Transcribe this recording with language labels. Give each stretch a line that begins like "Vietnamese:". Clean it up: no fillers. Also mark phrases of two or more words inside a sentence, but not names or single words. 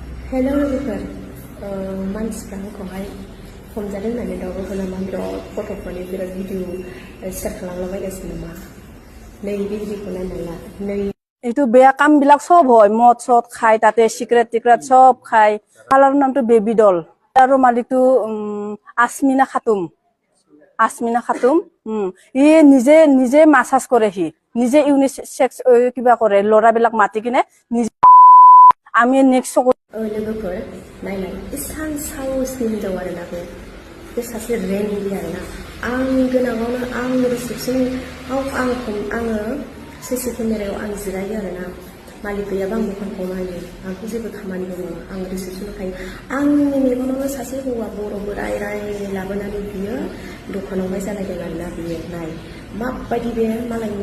Bodo: हेलो लोगोफोर मानसिफ्रा आंखौहाय हमजादों होननानै दावराव खालामनानै बिराद फट'फोरनि बिराद भिडिअ शेयार खालामलाबायगासिनो नामा नै बे भिडिअखौ नायनानै ला नै
Assamese: এইটো বেয়া কাম বিলাক সব হয় মদ চদ খাই তাতে সিক্ৰেট টিক্ৰেট সব খাই পালাৰ নামটো বেবি ডল আৰু মালিকটো আছমিনা খাতুম ই নিজে নিজে মাসাজ কৰে সি নিজে ইউনিসেক্স কিবা কৰে ল'ৰাবিলাক মাতি কিনে নিজে আমি নেক্সট
Bodo: लोगोफोर नायलाय इसान साहसनि हिनजाव आरोना बे सासे रेन्डि आरोना आं गोनाङावनो आं रिसेपसनाव आङो
English: CC camera
Bodo: आं जिरायो आरोना मालिक गैयाबा आं दखानखौ नायो आंथ' जेबो खामानि दङ आं रिसेपसनाव थायो आंनि मेगनावनो सासे हौवा बर' बोराय राय लाबोनानै बियो दखानावहाय जालायदों आरोना बियो नाय माबायदि बे मालायनि